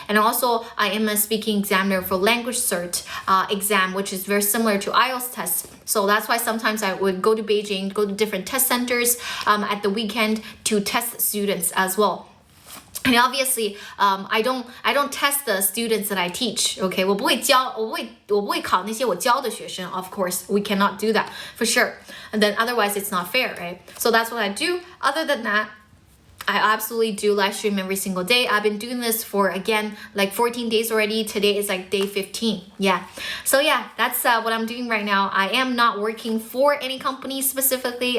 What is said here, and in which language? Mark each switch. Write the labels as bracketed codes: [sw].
[en] And also, I am a speaking examiner for language cert exam, which is very similar to IELTS tests. So that's why sometimes I would go to Beijing, go to different test centers at the weekend to test students as well. And obviously, I don't test the students that I teach. [zh] Okay, 我不会考那些我教的学生. [en] Of course, we cannot do that for sure. And then otherwise, it's not fair, right? So that's what I do. Other than that, I absolutely do live stream every single day. I've been doing this for, again, like 14 days already. Today is like day 15. Yeah. So yeah, that's what I'm doing right now. I am not working for any company specifically.